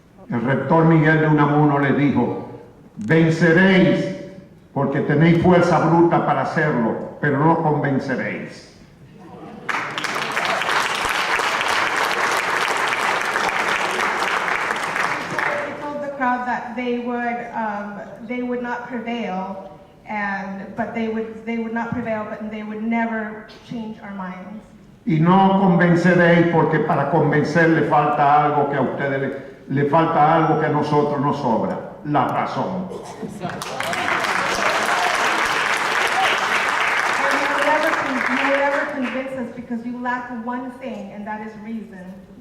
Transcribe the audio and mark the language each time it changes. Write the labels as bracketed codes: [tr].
[es] El rector Miguel de Unamuno le dijo: venceréis porque tenéis fuerza bruta para hacerlo, pero no convenceréis. [en] He told the crowd that they would not prevail, but they would not prevail, but they would never change our minds. [es] Y no convenceréis porque para convencer le falta algo que a ustedes le falta algo que a nosotros nos sobra: la razón. [en] You will never convince us because you lack one thing, and that is reason.